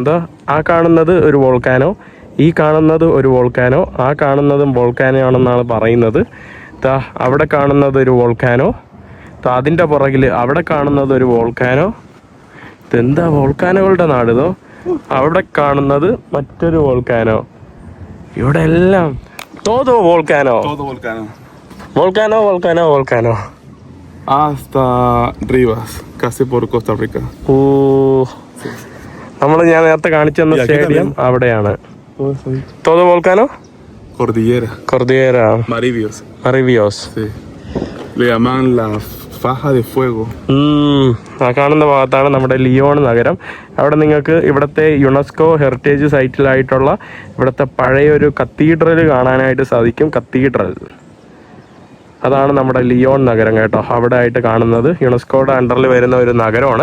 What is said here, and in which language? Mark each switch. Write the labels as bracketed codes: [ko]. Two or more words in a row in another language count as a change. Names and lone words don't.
[ml] എന്താ ആ കാണുന്നത് ഒരു വോൾക്കാനോ, ഈ കാണുന്നത് ഒരു വോൾക്കാനോ, ആ കാണുന്നതും വോൾക്കാനോ ആണെന്നാണ് പറയുന്നത്. അവിടെ കാണുന്നത് ഒരു വോൾക്കാനോ, അതിൻ്റെ പുറകിൽ അവിടെ കാണുന്നത് ഒരു വോൾക്കാനോ. ഇതെന്താ വോൾക്കാനോകളുടെ നാടിതോ. അവിടെ കാണുന്നത് മറ്റൊരു വോൾക്കാനോ. ഇവിടെ എല്ലാം [es] todo volcano. Volcano. Hasta Rivas, casi por Costa Rica. [ml] ഞാൻ നേരത്തെ കാണിച്ചു തന്ന സ്റ്റേഡിയം അവിടെയാണ്. [es] todo volcano. Cordillera. Marivios. Sí. Le llaman la faja de fuego. [ml] ആ കാണുന്ന ഭാഗത്താണ് നമ്മുടെ ലിയോൺ നഗരം. അവിടെ നിങ്ങൾക്ക് ഇവിടുത്തെ യുനെസ്കോ ഹെറിറ്റേജ് സൈറ്റിലായിട്ടുള്ള ഇവിടുത്തെ പഴയൊരു കത്തീഡ്രൽ കാണാനായിട്ട് സാധിക്കും. കത്തീഡ്രൽ, അതാണ് നമ്മുടെ ലിയോൺ നഗരം കേട്ടോ. അവിടെ ആയിട്ട് കാണുന്നത് യുനെസ്കോയുടെ അണ്ടറിൽ വരുന്ന ഒരു നഗരമാണ്.